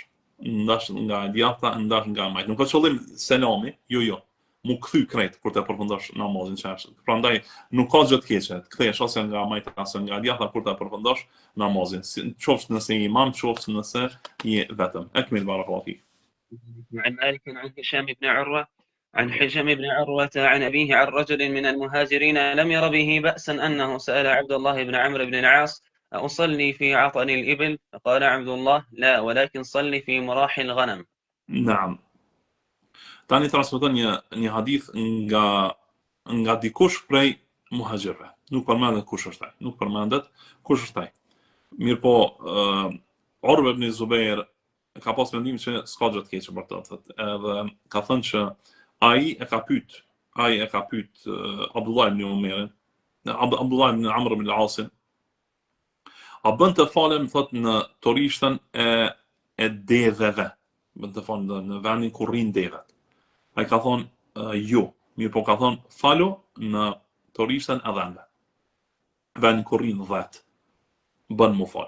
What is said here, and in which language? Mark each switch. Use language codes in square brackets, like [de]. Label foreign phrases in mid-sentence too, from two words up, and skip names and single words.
[sq] Ndash nga e djathta, ndash nga e majt. Nuk ka qëllim selami, jo. Mu kthy krejt kur të përfundosh namazin çash. Prandaj nuk ka gjë të keqe. Të kthesh ose nga majta ose nga djathta kur të përfundosh namazin. Qoftë nëse je imam, qoftë nëse je vetëm. [ar] أكمل بارك الله فيك. عن مالك عن هشام بن عروة عن أبيه عن رجل من المهاجرين لم ير به بأسا أنه سأل عبد الله بن عمرو بن العاص أصلي في عطن الإبل؟ فقال عبد الله لا ولكن صلي في مراح الغنم. نعم. [sq] Tani transmeton një hadith nga nga dikush prej muhaxhirëve. Nuk përmendet kush është ai. Nuk përmendet kush është ai. Mirpo Urwa ibn Zubair ka pas mendim që s'ka gjë të keqe për të, edhe ka thënë që ai e ka pyet Abdullah ibn Umerin, Abdullah ibn Amr ibn al-As, a bën të falem thot në torishtën e deveve, bën të falem në vendin ku rrin devet. Ai ka thonë jo, mirë po ka thonë falo në torishtën e dhënve, vendin ku rrin dhet, bën mu fal.